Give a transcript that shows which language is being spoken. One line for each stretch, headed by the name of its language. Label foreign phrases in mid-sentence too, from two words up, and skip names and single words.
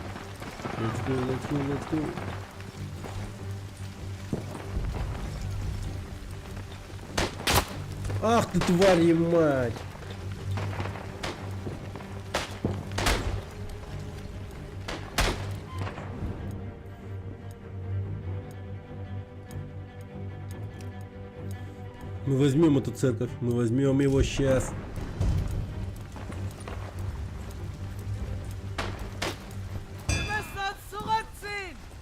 English: Let's go.
Russian: Ах ты, тварь, мать! Мы возьмем эту церковь, мы возьмем его сейчас.
German: Wir müssen uns zurückziehen!